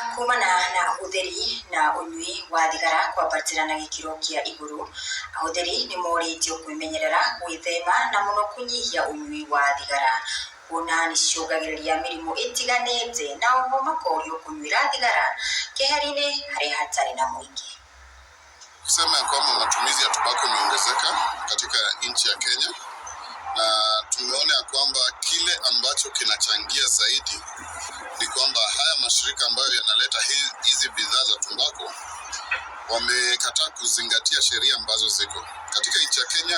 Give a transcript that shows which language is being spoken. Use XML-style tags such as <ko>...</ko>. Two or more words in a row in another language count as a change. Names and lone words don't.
<ki>kumana na utheri na unyui wa thigara kwambatira na gikiro kia iguru, ahutheri ni moritio kwimenyerera gwithema na muno kunyihia unyui wa thigara kuna nicungagiriria mirimu itiganite na oho makorio kunyuira thigara keheri-ini hari hatari na mwingi.</ki> <sw>Kusema kwamba matumizi ya tobako imeongezeka katika nchi ya Kenya, na tumeona ya kwamba kile ambacho kinachangia zaidi ni kwamba haya mashirika ambayo yanaleta hizi bidhaa za tobako wamekataa kuzingatia sheria ambazo ziko katika nchi ya Kenya.</sw>